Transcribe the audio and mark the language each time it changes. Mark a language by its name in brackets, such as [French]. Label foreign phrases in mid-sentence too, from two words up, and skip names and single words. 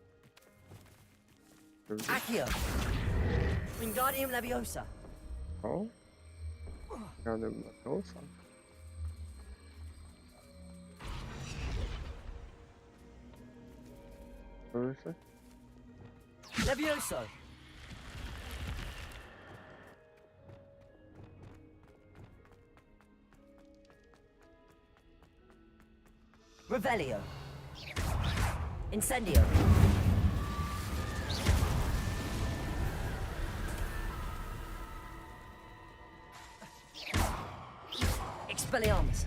[Polish] Accio. Wingardium Leviosa. O? Jadę na kołsa. Proszę. Levioso. Revelio. Incendio. Expelliarmus.